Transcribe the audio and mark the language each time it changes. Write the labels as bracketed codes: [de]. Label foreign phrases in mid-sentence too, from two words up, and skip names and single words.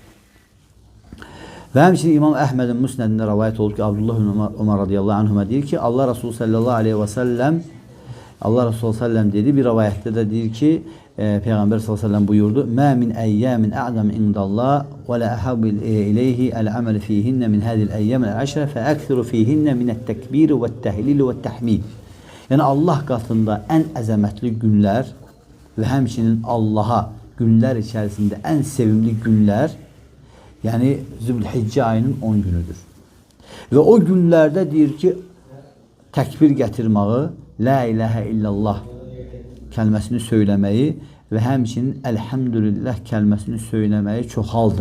[az] Və həmçinin İmam Əhmədin Müsnədində rəvayət olub ki, Abdullah ibn Ömər [ar] رضي الله عنهما [az] deyir ki, Allah Resulü [ar] صلى الله عليه وسلم [az] dedi, bir rəvayətdə də deyir ki, Peyğəmbər [ar] صلى الله عليه وسلم buyurdu: "ما من أيام أعظم عند الله ولا أحب إليه العمل فيهن من هذه الأيام العشر فأكثروا فيهن من التكبير والتهليل والتحميد." [az] Yəni Allah qatında ən əzəmətli günlər və həmçinin Allaha günlər içərisində ən sevimli günlər, yəni Zülhiccə ayının 10 günüdür. Və o günlərdə deyir ki, təkbir gətirməyi, [ar] لا إله إلا الله [az] kəlməsini söyləməyi və həmçinin əlhəmdülillah kəlməsini söyləməyi çoxaldın.